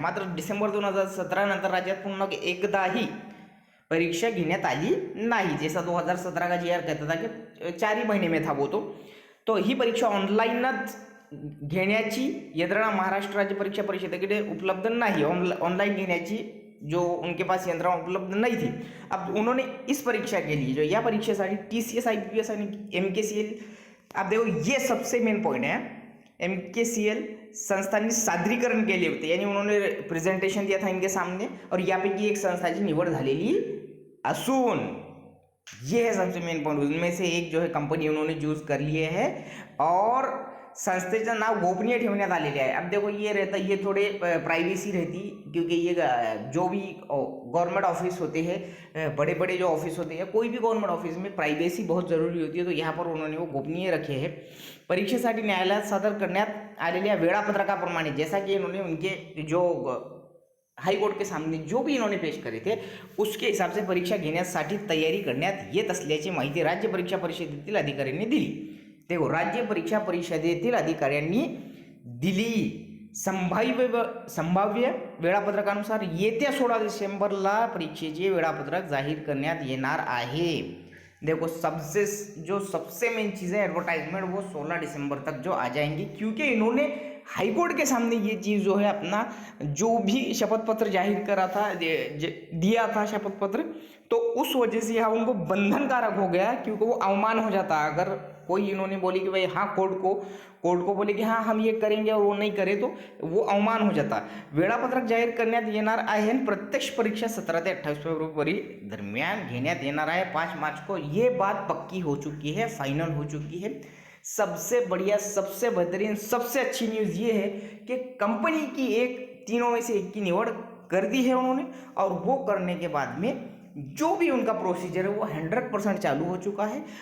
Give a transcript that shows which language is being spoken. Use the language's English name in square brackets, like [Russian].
[Marathi] मात्र डिसेंबर 2017 नंतर राज्यात पुन्हा एकदाही परीक्षा घेण्यात आली नाही। [Hindi] जैसा 2017 का GR कहता था कि 4 ही महीने में था वो। [Marathi] तो ही परीक्षा ऑनलाईनच घेण्याची यंत्रणा महाराष्ट्र राज्य परीक्षा परिषदेकडे उपलब्ध नाही। ऑनलाइन घेण्याची [Hindi] जो उनके पास यंत्रणा उपलब्ध नहीं थी। अब उन्होंने इस परीक्षा के लिए जो [Marathi] या परीक्षेसाठी TCS IPS आणि MKCL, [Hindi] अब देखो ये सबसे मेन पॉइंट है। [Marathi] MKCL संस्थांनी सादरीकरण केले होते, [Hindi] यानी उन्होंने प्रेजेंटेशन दिया था इनके सामने, [Marathi] और यापैकी एक संस्थाची निवड झालेली असून [Hindi] ये है सबसे मेन पॉइंट। उनमें से एक जो है कंपनी उन्होंने चूज कर लिए है [Marathi] और संस्थेचं नाव गोपनीय ठेवण्यात आलेले आहे। [Hindi] अब देखो ये रहता, ये थोड़े प्राइवेसी रहती, क्योंकि ये जो भी गवर्नमेंट ऑफिस होते हैं, बड़े बड़े जो ऑफिस होते हैं, कोई भी गवर्नमेंट ऑफिस में प्राइवेसी बहुत जरूरी होती है। तो यहाँ पर उन्होंने वो गोपनीय रखे हैं। [Marathi] परीक्षेसाठी न्यायालयात सादर करण्यात आलेल्या वेळापत्रकाप्रमाणे, [Hindi] जैसा कि इन्होंने उनके जो हाई कोर्ट के सामने जो भी इन्होंने पेश करे थे उसके हिसाब से [Marathi] परीक्षा घेण्यासाठी तयारी करण्यात येत असल्याची माहिती राज्य परीक्षा परिषदेतील अधिकाऱ्यांनी दिली। [Hindi] देखो, [Marathi] राज्य परीक्षा परिषदेतील अधिकाऱ्यांनी दिली। संभाव्य वेळापत्रकानुसार येत्या 16 डिसेंबरला परीक्षेचे वेळापत्रक जाहीर करण्यात येणार आहे। [Hindi] देखो, सबसे मेन चीज़ है एडवर्टाइजमेंट, वो 16 दिसंबर तक जो आ जाएंगी, क्योंकि इन्होंने हाईकोर्ट के सामने ये चीज़ जो है अपना जो भी शपथ पत्र जाहिर करा था, दिया था शपथ पत्र, तो उस वजह से यह उनको बंधनकारक हो गया, क्योंकि वो अवमान हो जाता अगर कोई इन्होंने बोली कि भाई हाँ कोर्ट को बोले कि हाँ हम ये करेंगे और वो नहीं करे तो वो अवमान हो जाता। [Marathi] वेळापत्रक जाहीर करण्यात येणार आहे। प्रत्यक्ष परीक्षा 17 ते 28 फरवरी दरमियान घेण्यात येणार आहे [Hindi] 5 मार्च को। ये बात पक्की हो चुकी है, फाइनल हो चुकी है। सबसे बढ़िया, सबसे बेहतरीन, सबसे अच्छी न्यूज़ ये है कि कंपनी की तीनों में से एक की निवड़ कर दी है उन्होंने, और वो करने के बाद में जो भी उनका प्रोसीजर है वो 100% चालू हो चुका है।